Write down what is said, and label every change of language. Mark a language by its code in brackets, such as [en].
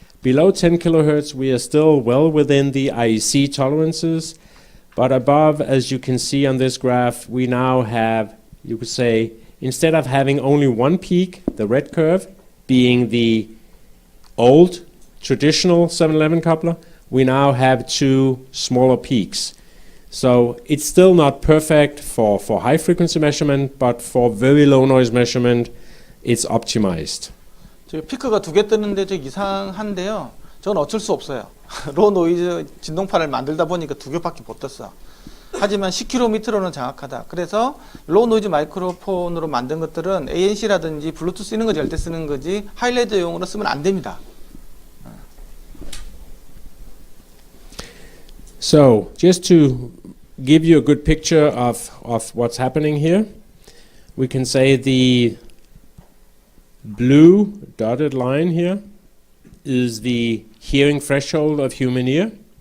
[en] Below 10 kilohertz, we are still well within the IEC tolerances, but above, as you can see on this graph, we now have, you could say, instead of having only one peak, the red curve, being the old traditional 711 coupler, we now have two smaller peaks. So it's still not perfect for high frequency measurement, but for very low noise measurement, it's optimized. [ko] 피크가 두 개 뜨는데 좀 이상한데요. 저는 어쩔 수 없어요. 로 노이즈 진동판을 만들다 보니까 2개밖에 못 떴어. 하지만 10km로는 정확하다. 그래서 로 노이즈 마이크로폰으로 만든 것들은 ANC라든지 블루투스 이런 거 잘 때 쓰는 거지 하이레드용으로 쓰면 안 됩니다. [en] So, just to give you a good picture of what's happening here, we can say the blue dotted line here is the hearing threshold of human ear.